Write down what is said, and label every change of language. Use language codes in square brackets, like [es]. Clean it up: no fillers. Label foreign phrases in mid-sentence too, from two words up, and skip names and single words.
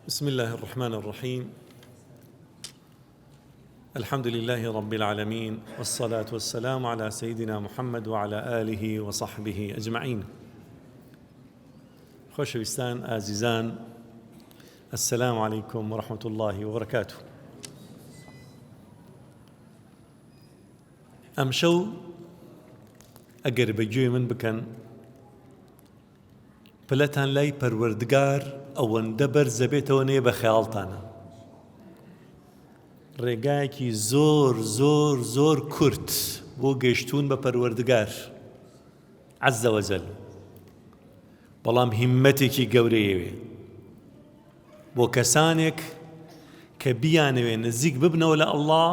[ar] بسم الله الرحمن الرحيم. الحمد لله رب العالمين، والصلاة والسلام على سيدنا محمد وعلى آله وصحبه أجمعين. [ckb] خۆشەویستان ئازیزان، [ar] السلام عليكم ورحمة الله وبركاته. [ckb] ئەمشەو ئەگەر بەگوێ من بکەن پلەتان لای پەروەردگار ئەوەندە بەرزە بێتەوە نێ بە خەیاڵتانە. ڕێگایەکی زۆر کورت بۆ گەیشتوون بە پەروەردگار [ar] عەزە وەجەل، [ckb] بەڵام هیممەتێکی گەورەیەوێ بۆ کەسانێک کە بیانەوێ نزیک ببنەوە لە ئەڵڵا.